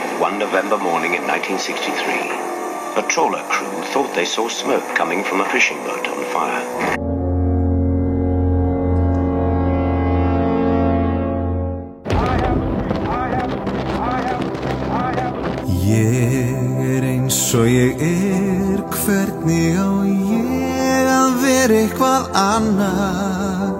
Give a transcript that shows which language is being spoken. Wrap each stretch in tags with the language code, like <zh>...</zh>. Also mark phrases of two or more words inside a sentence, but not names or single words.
<en>one November morning in 1963, a trawler crew thought they saw smoke coming from a fishing boat on fire.</en> <is>Ég eins og ég hvernig á ég að vera eitthvað annað?</is>